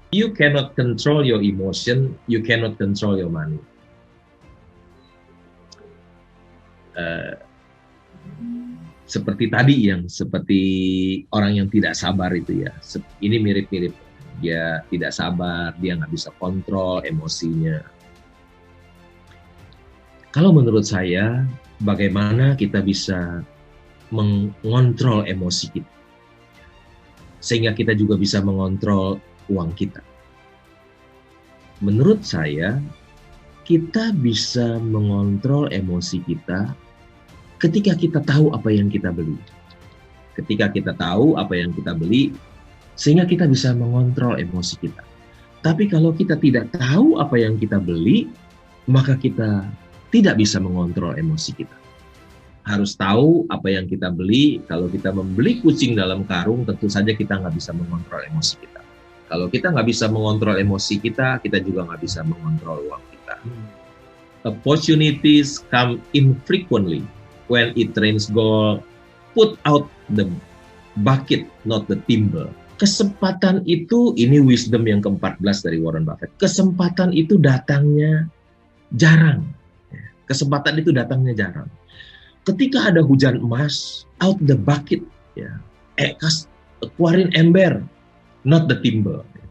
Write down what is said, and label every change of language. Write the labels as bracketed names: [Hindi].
[English] You cannot control your emotion, you cannot control your money. [Indonesian] Seperti tadi seperti orang yang tidak sabar itu ya. Ini mirip-mirip. Dia tidak sabar, dia nggak bisa kontrol emosinya. Kalau menurut saya, bagaimana kita bisa mengontrol emosi kita, sehingga kita juga bisa mengontrol uang kita. Menurut saya, kita bisa mengontrol emosi kita ketika kita tahu apa yang kita beli. Ketika kita tahu apa yang kita beli, sehingga kita bisa mengontrol emosi kita. Tapi kalau kita tidak tahu apa yang kita beli, maka kita tidak bisa mengontrol emosi kita. Harus tahu apa yang kita beli. Kalau kita membeli kucing dalam karung, tentu saja kita nggak bisa mengontrol emosi kita. Kalau kita nggak bisa mengontrol emosi kita, kita juga nggak bisa mengontrol uang kita. [English] Opportunities come infrequently. When it rains gold, put out the bucket, not the timber. [Indonesian] Kesempatan itu, ini wisdom yang ke-14 dari Warren Buffett. Kesempatan itu datangnya jarang. Kesempatan itu datangnya jarang. Ketika ada hujan emas, [English] out the bucket, [Indonesian] ya, keluarin ember, [English] not the timber.